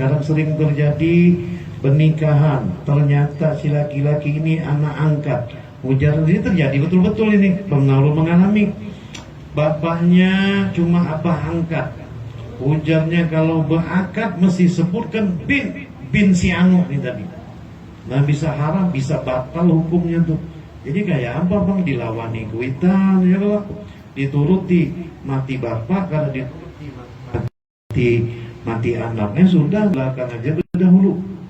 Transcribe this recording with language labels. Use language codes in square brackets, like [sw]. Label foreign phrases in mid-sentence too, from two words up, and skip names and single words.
[bjn] Kadang sering terjadi pernikahan, ternyata si laki-laki ini anak angkat. Ujar ini terjadi betul-betul ini, pengalaman mengalami. Bapaknya cuma abah angkat. Ujarnya kalau berakad mesti sebutkan bin si anu ini tadi. Nah bisa haram, bisa batal hukumnya tuh. Jadi kayak apa bang, dilawani kuitan ya kalau dituruti mati bapak, karena dituruti mati anaknya, sudah belakang aja dahulu.